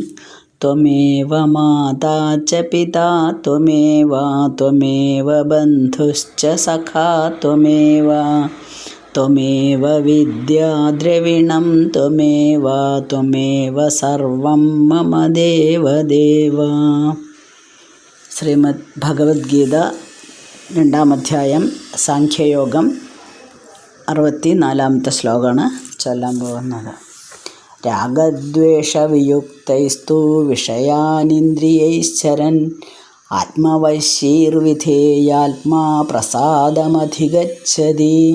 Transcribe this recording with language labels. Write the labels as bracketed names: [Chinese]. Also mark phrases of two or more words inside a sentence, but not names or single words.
[Sanskrit] त्वमेव माता च पिता त्वमेव त्वमेव बन्धुश्च सखा त्वमेव त्वमेव विद्या द्रविणं त्वमेव त्वमेव सर्वं मम देवदेव। [Malayalam] ശ്രീമദ് ഭഗവത്ഗീത 2-ാം അധ്യായം സാഖ്യയോഗം 64-ാമത്തെ ശ്ലോകമാണ് ചൊല്ലാൻ പോകുന്നത്. [Sanskrit] രാഗദ്വേഷവിയുക്തൈസ്തു വിഷയാനിന്ദ്രിയൈശ്ചരൻ ആത്മവശ്യൈർവിധേയാത്മാ പ്രസാദമധിഗച്ഛതി.